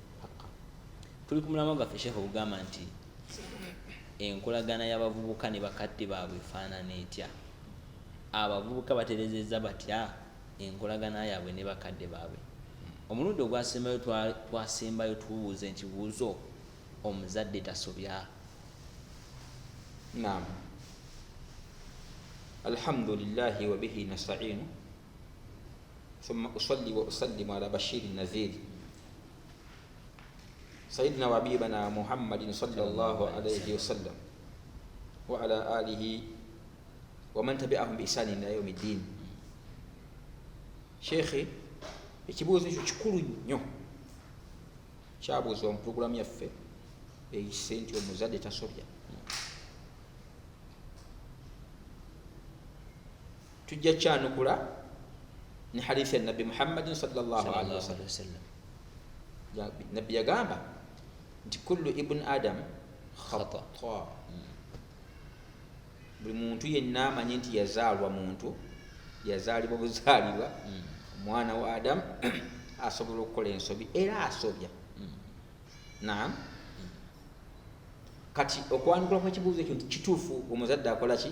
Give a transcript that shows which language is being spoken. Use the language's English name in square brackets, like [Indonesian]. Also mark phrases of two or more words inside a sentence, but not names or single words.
[Ganda] Tuli ku mulamwa gwaffe Sheikh ogugamba nti enkolagana y'abavubuka ne bakadde baabwe efaanana etya. Abavubuka baterezezza batya enkolagana yaabwe ne bakadde baabwe. Omulundi ogwasembayo twasembayo tubuuza ekibuuzo omuzadde tasobya. Naam. [Arabic] الحمد لله وبه نستعين. ثم أصلي وأسلم على بشير نذير سيدنا وحبيبنا محمد صلى الله عليه وسلم وعلى آله ومن تبعهم بإحسان إلى يوم الدين. [Ganda] Sheikh, ekibuuzo ekyo kikulu nnyo kyabuuzibwa mu puroguramu yaffe eyise nti omuzadde tasobya. Tujja kyanukula ni hadithi ya Nabi [Arabic] محمد صلى الله عليه وسلم. [Ganda] Nabi yagamba nti [Arabic] كل ابن آدم خطاء. [Ganda] Buli muntu yenna amanyi nti yazaalwa muntu, yazaalibwa buzaalibwa omwana wa Adam asobola okukola ensobi era asobya. Naam. Kati okwanukula kw'ekibuuzo ekyo nti kituufu omuzadde akola ki?